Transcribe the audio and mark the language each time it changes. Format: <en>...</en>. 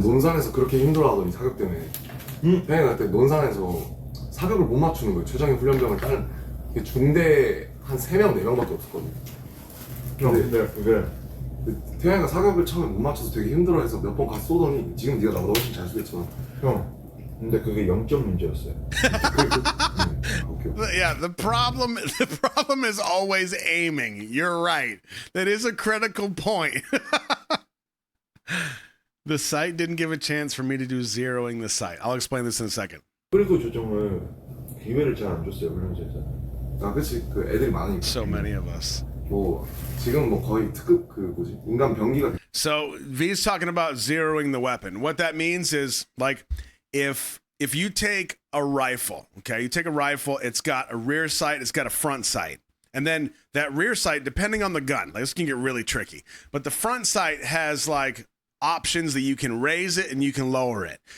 <ko>논산에서 그렇게 힘들어하더니 사격 때문에. 태양이 그때 논산에서 사격을 못 맞추는 거예요. 최정예 훈련병을 따는 중대 한 3명, 4명밖에 없었거든요. 근데 그게 태양이가 사격을 처음에 못 맞춰서 되게 힘들어해서 몇 번 가서 쏘더니 지금 네가 나보다 훨씬 잘 쏘겠지만 형 근데 그게 0점 문제였어요. 오케이.</ko> <en>Yeah, the problem is always aiming. You're right. That is a critical point. The site didn't give a chance for me to do zeroing the site. I'll explain this in a second.</en> <ko>그리고 조정을 기회를 잘 안 줬어요 훈련소에서. 아 그치 그 애들이 많으니까</ko> <en>So many of us.</en> <ko>뭐 지금 뭐 거의 특급 그 뭐지 인간 병기가</ko> <en>So V's talking about zeroing the weapon. What that means is like if you take a rifle, okay, you take a rifle, it's got a rear sight, it's got a front sight. And then that rear sight, depending on the gun, like this can get really tricky. But the front sight has like options that you can raise it and you can lower it.</en>